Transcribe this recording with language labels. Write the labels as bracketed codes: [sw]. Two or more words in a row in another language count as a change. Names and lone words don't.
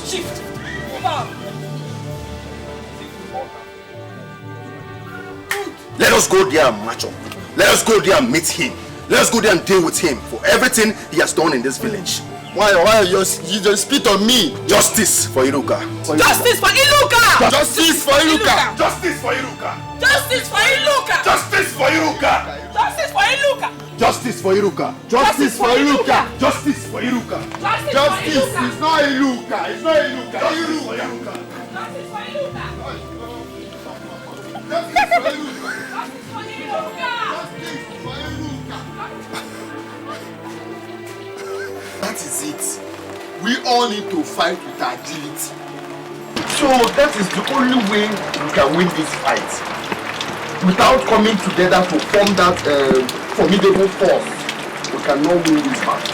[en] Shift. Let us go there and match up. Let us go there and meet him. Let us go there and deal with him for everything he has done in this village. Why you just spit on me? Justice for Iruka. Justice for Iruka! Justice for Iruka! Justice for Iruka! Justice for Iruka! Justice for Iruka! Justice for Iruka! Justice for Iruka! Justice for Iruka! Justice for Iruka! Justice is not Iruka! It's not Iruka! Justice for Iruka! Justice for Iruka! Justice for Iruka! That is it. We all need to fight with agility. So that is the only way we can win this fight. Without coming together to form that formidable force, we cannot win this battle.